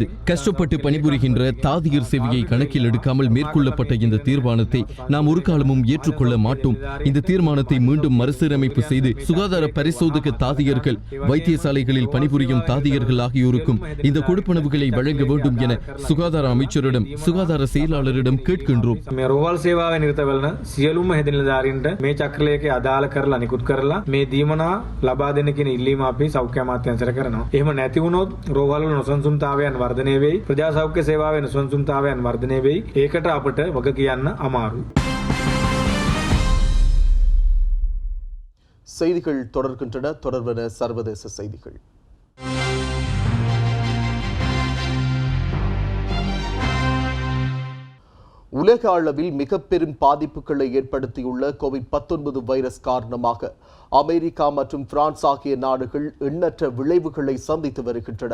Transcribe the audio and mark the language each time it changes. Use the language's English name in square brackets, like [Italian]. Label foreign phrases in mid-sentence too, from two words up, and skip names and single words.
[Tamil] கஷ்டப்பட்டு பணிபுரிகின்ற தாதியர் சேவையை கணக்கில் எடுக்காமல் மேற்கொள்ளப்பட்ட இந்த தீர்மானத்தை நாம் ஒரு காலமும் ஏற்றுக்கொள்ள மாட்டோம். இந்த தீர்மானத்தை மீண்டும் மறுசீரமைப்பு செய்து சுகாதார பரிசோதக தாதியர்கள், வைத்தியசாலைகளில் பணிபுரியும் தாதியர்கள் ஆகியோருக்கும் இந்த கொடுப்பனவுகளை வழங்க வேண்டும் என சுகாதார அமைச்சரிடம், சுகாதார செயலாளரிடம் கேட்கின்றோம். [Sinhala] මේ රෝහල් සේවාවේ නිරත වෙන සියලුම හෙද නිලධාරීන්ට මේ චක්‍රලයක අදාළ කරලා නිකුත් කරලා මේ දීමනා ලබා දෙන්න කියන ඉල්ලීම අපි සෞඛ්‍ය අමාත්‍යාංශයට කරනවා. එහෙම නැති වුණොත් රෝහල් වල නොසන්සුන්තාවයන් වර්ධනය වෙයි. ප්‍රජා සෞඛ්‍ය සේවාවේ නොසන්සුන්තාවයන් වර්ධනය වෙයි. ඒකට අපට වග කියන්න අමාරුයි. [Tamil] செய்திகள் தொடர்கின்றன. தொடர்வன சர்வதேச செய்திகள். உலக அளவில் மிக பெரும் பாதிப்புகளை ஏற்படுத்தியுள்ள கோவிட்-19 வைரஸ் காரணமாக அமெரிக்கா மற்றும் பிரான்ஸ் ஆகிய நாடுகள் எண்ணற்ற விளைவுகளை சந்தித்து வருகின்றன.